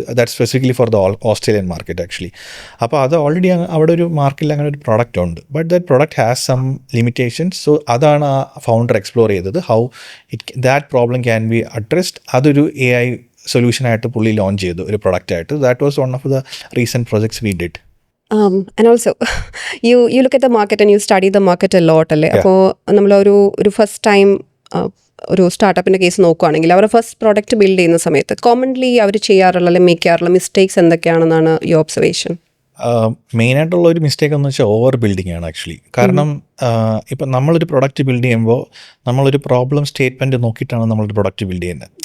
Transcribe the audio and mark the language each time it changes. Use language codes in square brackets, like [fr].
[en] That specifically for the Australian market actually. [ml] അപ്പോൾ അത് already അവിടെ ഒരു മാർക്കറ്റിൽ അങ്ങനെ ഒരു പ്രൊഡക്റ്റ് ഉണ്ട്. [en] But that product has some limitations. So [ml] അതാണ് ആ ഫൗണ്ടർ എക്സ്പ്ലോർ ചെയ്തത്, [en] How that problem can be addressed. [ml] അതൊരു AI സൊല്യൂഷനായിട്ട് പുള്ളി ലോഞ്ച് ചെയ്തു ഒരു പ്രൊഡക്റ്റായിട്ട്. [en] That was one of the recent projects we did. And also you look at the market and you study the market a lot അല്ലേ. [ml] അപ്പോൾ നമ്മളൊരു first time ഒരു സ്റ്റാർട്ടപ്പിൻ്റെ case നോക്കുകയാണെങ്കിൽ അവർ first product build ചെയ്യുന്ന സമയത്ത് കോമൺലി അവർ ചെയ്യാറുള്ള അല്ലെങ്കിൽ മേക്ക് ചെയ്യാറുള്ള മിസ്റ്റേക്സ് എന്തൊക്കെയാണെന്നാണ് യുവർ ഒബ്സർവേഷൻ? മെയിനായിട്ടുള്ള ഒരു മിസ്റ്റേക്ക് എന്ന് വെച്ചാൽ ഓവർ ബിൽഡിംഗ് ആണ് ആക്ച്വലി. കാരണം ഇപ്പം നമ്മളൊരു പ്രൊഡക്റ്റ് ബിൽഡ് ചെയ്യുമ്പോൾ നമ്മളൊരു പ്രോബ്ലം സ്റ്റേറ്റ്മെൻറ്റ് നോക്കിയിട്ടാണ് നമ്മളൊരു പ്രൊഡക്റ്റ് ബിൽഡ് ചെയ്യുന്നത്.